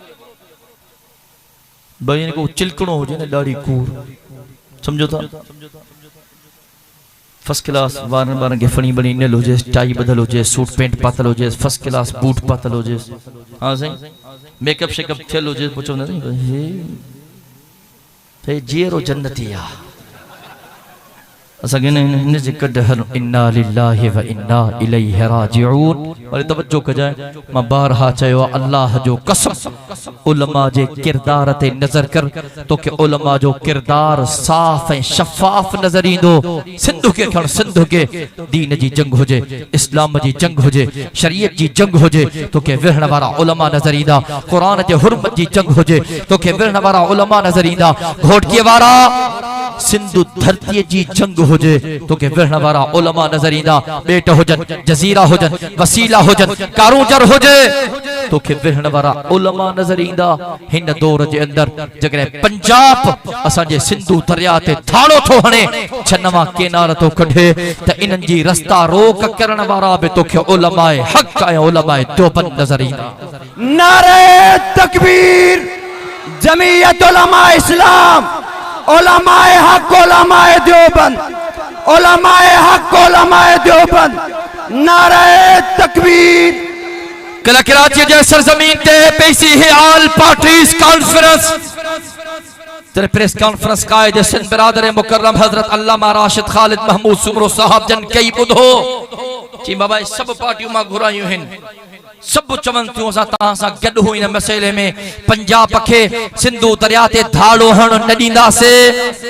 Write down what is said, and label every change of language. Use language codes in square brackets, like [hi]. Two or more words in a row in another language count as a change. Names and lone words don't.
[sd] भई को चिलकणो हुजे न ॾाढी कूड़, सम्झो था, [en] first class [sd] वारनि वारनि खे फणी बणी नल हुजे, टाई बदल हुजे, [en] suit pant [sd] पातल हुजे, [en] first class [sd] बूट पातल हुजे। हाँ साईं, मेकअप शेकअप थियल हुजे, पुछो न हे जीअरो जन्नती आ। असांखे हिन जे कढ [ar] إنا لله وإنا إليه راجعون. [sd] वरी तवज्जो कजाए, मां बारहा चयो अल्लाह जो कसम, उलमा जे किरदार ते नज़र कर, तोखे उलमा जो किरदार साफ़ ऐं शफ़ाफ़ नज़र ईंदो। सिंध खे खण, सिंध के दीन जी जंग हुजे, इस्लाम जी जंग हुजे, शरीयत जी जंग हुजे, तोखे विढ़ण वारा उलमा नज़र ईंदा। क़ुरान जे हुर्मत जी जंग हुजे, तोखे विढ़ण वारा उलमा नज़र ईंदा। घोटकीअ वारा सिंधु धरती जी जंग हुजे, तोखे विढ़ण वारा उलमा नज़र ईंदा। बेट हुजन, जज़ीरा हुजन, वसीला हुजन, कारूंजर हुजे, तोखे विढ़ण वारा उलमा नज़र ईंदा। हिन दौर जे अंदर जगह पंजाब असांजे सिंधु दरिया ते थाड़ो थो हणे, छनवा किनार तो कढे, त इन्हनि जी रस्ता रोक करण वारा बि तोखे उलमाए हक़ ऐं उलमाए देवबंद नज़र ईंदा। नारे तकबीर, जमीयत उलमा इस्लाम, उलमाए हक, उलमाए देवबंद, उलमाए हक, उलमाए देवबंद। नारे तकबीर। कल कराची जे सरजमीन ते पेशी है [en] All Parties Conference, [sd] तेरे [en] press conference [sd] कायदे सिंध बिरादर मुकर्रम हजरत अल्लामा राशिद खालिद महमूद सुमरो साहब जन कई बुधो ची बाबा सब पार्टियों मां घुरायूं हिन, सब चवन थियूं असां तव्हां सां गॾु हुई हिन मसइले में। पंजाब खे सिंधु दरिया ते धाड़ो हण न ॾींदासीं।